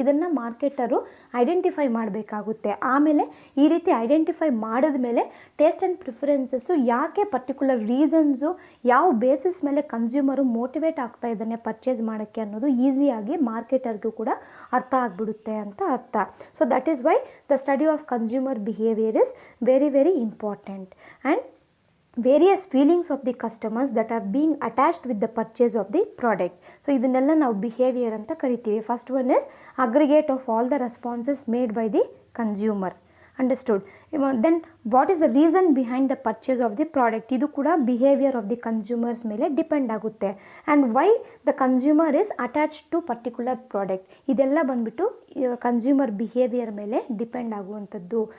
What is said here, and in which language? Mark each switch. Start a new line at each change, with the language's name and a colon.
Kannada: ಇದನ್ನು ಮಾರ್ಕೆಟರು ಐಡೆಂಟಿಫೈ ಮಾಡಬೇಕಾಗುತ್ತೆ. ಆಮೇಲೆ ಈ ರೀತಿ ಐಡೆಂಟಿಫೈ ಮಾಡಿದ ಮೇಲೆ ಟೇಸ್ಟ್ ಆ್ಯಂಡ್ ಪ್ರಿಫರೆನ್ಸಸ್ಸು, ಯಾಕೆ ಪರ್ಟಿಕ್ಯುಲರ್ ರೀಸನ್ಸು, ಯಾವ ಬೇಸಿಸ್ ಮೇಲೆ ಕನ್ಸ್ಯೂಮರು ಮೋಟಿವೇಟ್ ಆಗ್ತಾ ಇದ್ದಾನೆ ಪರ್ಚೇಸ್ ಮಾಡೋಕ್ಕೆ ಅನ್ನೋದು ಈಸಿಯಾಗಿ ಮಾರ್ಕೆಟರ್ಗೂ ಕೂಡ ಅರ್ಥ ಆಗಿಬಿಡುತ್ತೆ ಅಂತ ಅರ್ಥ.
English: So that is why the study of consumer behaviour is very very important. And various feelings of the customers that are being attached with the purchase of the product.
Kannada: So ಇದನ್ನೆಲ್ಲ ನಾವು ಬಿಹೇವಿಯರ್ ಅಂತ ಕರಿತೀವಿ.
English: First one is aggregate of all the responses made by the consumer. Understood. Then what is the reason behind the purchase of the product,
Kannada: ಇದು ಕೂಡ
English: behaviour of the consumers
Kannada: ಮೇಲೆ depend ಆಗುತ್ತೆ.
English: and why the consumer is attach to particular product,
Kannada: ಇದೆಲ್ಲ ಬಂದ್ಬಿಟ್ಟು
English: consumer behaviour
Kannada: ಮೇಲೆ depend ಆಗುವಂಥದ್ದು.